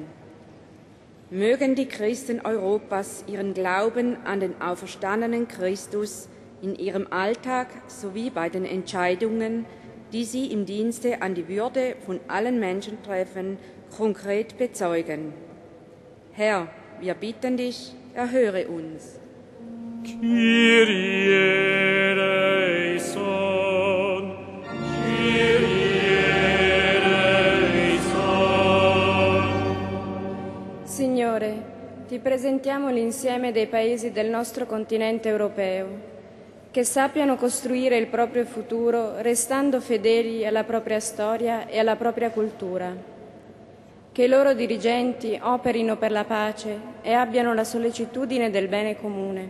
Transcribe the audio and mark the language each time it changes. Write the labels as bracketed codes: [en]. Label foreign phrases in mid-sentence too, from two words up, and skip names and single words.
[de] Mögen die Christen Europas ihren Glauben an den auferstandenen Christus in ihrem Alltag sowie bei den Entscheidungen, die sie im Dienste an die Würde von allen Menschen treffen, konkret bezeugen. Herr, wir bitten dich, erhöre uns. [el] Κύριε ἐλέησον, Κύριε ἐλέησον. [it] Signore, ti presentiamo l'insieme dei paesi del nostro continente europeo, che sappiano costruire il proprio futuro restando fedeli alla propria storia e alla propria cultura. Che i loro dirigenti operino per la pace e abbiano la sollecitudine del bene comune.